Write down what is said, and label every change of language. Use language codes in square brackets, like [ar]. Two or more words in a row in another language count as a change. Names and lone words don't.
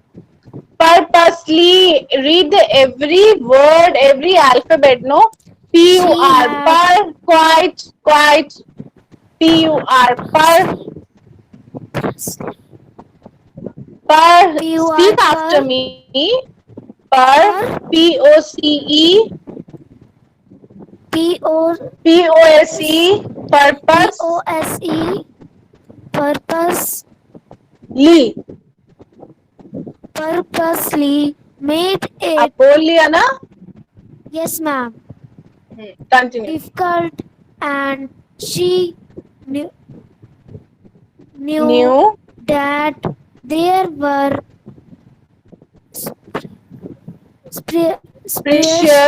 [en] read the every word, every alphabet. No, P U she R had per quite P U R per. pur Speak after per me. Per per P O C E p o P O S E p purpose o s e purpose [hi] ली. [en] purposely made [hi] आप [en] it, [hi] बोल लिया ना. [en] yes ma'am, Continue. difficult, and she knew, knew New, that there were spre- spre-